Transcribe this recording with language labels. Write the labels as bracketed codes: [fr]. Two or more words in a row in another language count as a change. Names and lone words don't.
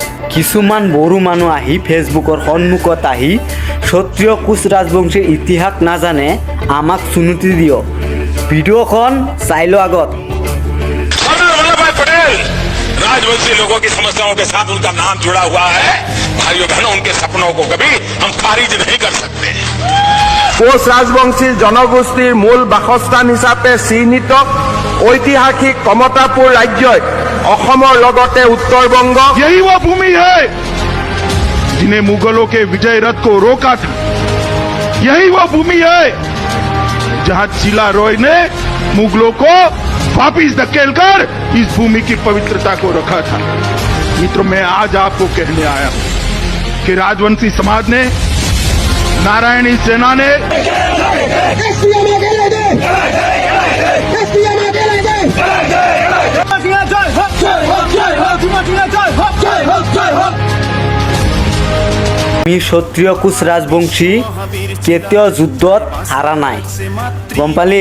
[as] কিছুমান বড়ো মানুহ আহি ফেচবুকৰ সন্মুখত আহি ক্ষত্ৰিয় কোচ ৰাজবংশীৰ ইতিহাস নাজানে আমাক চুনুতি দিয়ক। ভিডিঅ'খন চাই লো আগত। [hi] राजवंशी लोगों की समस्याओं के साथ उनका नाम जुड़ा हुआ है। भाइयों बहनों, उनके सपनों को कभी हम खारिज नहीं कर सकते। [as] কোচ ৰাজবংশীৰ জনগোষ্ঠীৰ মূল বাসস্থান হিচাপে চিহ্নিত ঐতিহাসিক কমতাপুৰ ৰাজ্যই অসমৰ লগতে উত্তৰবংগ। [hi] यही वो भूमि है जिन्हें मुगलों के विजय रथ को रोका था। यही वो भूमि है जहां चिला रॉय ने मुगलों को वापिस धकेलकर इस भूमि की पवित्रता को रखा था। मित्रों, मैं आज आपको कहने आया हूं कि राजवंशी समाज ने, नारायणी सेना ने [as] আমি ক্ষত্ৰিয় কোচ ৰাজবংশী কেতিয়াও যুদ্ধত হাৰা নাই, গম পালি?